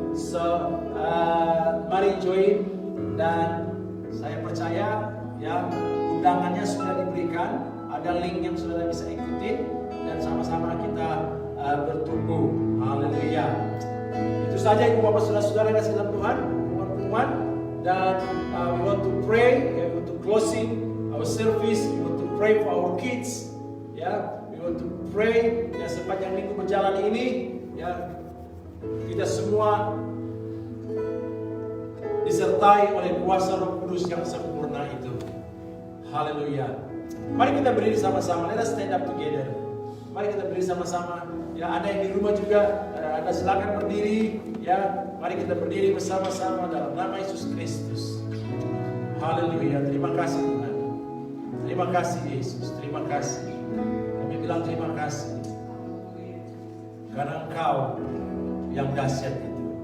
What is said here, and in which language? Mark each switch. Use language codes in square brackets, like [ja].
[id] So mari join, dan saya percaya ya undangannya sudah diberikan, ada link yang sudah bisa ikutin, dan sama-sama kita bertumbuh. Haleluya. Itu saja Ibu Bapak Saudara-saudara kasih dalam Tuhan, teman-teman. [en] Dan we want to pray, we want to closing our service, we want to pray for our kids. [id] Ya, [en] we want to pray [id] ya sepanjang minggu berjalan ini ya, kita semua disertai oleh kuasa Roh Kudus yang sempurna itu. Haleluya. Mari kita berdiri sama-sama. [en] Let us stand up together. [id] Mari kita berdiri sama-sama. Ya, Anda yang di rumah juga, Anda silakan berdiri. Ya, mari kita berdiri bersama-sama dalam nama Yesus Kristus. Haleluya. Terima kasih Tuhan. Terima kasih Yesus. Terima kasih. Kami bilang terima kasih karena Engkau yang dahsyat itu.